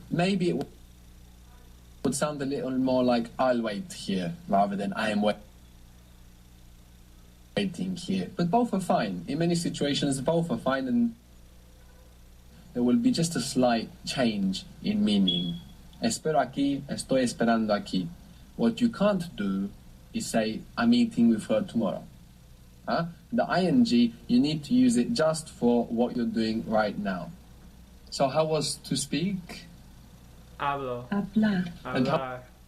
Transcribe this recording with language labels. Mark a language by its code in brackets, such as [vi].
[en] Maybe it would sound a little more like I'll wait here rather than I am waiting here. But both are fine. In many situations, both are fine, and there will be just a slight change in meaning. [es] Espero aquí, estoy esperando aquí. [en] What you can't do is say, I'm eating with her tomorrow. The ing, you need to use it just for what you're doing right now. So how was to speak? [es] Hablo. Hablar. [en] And how- [es] Hablar.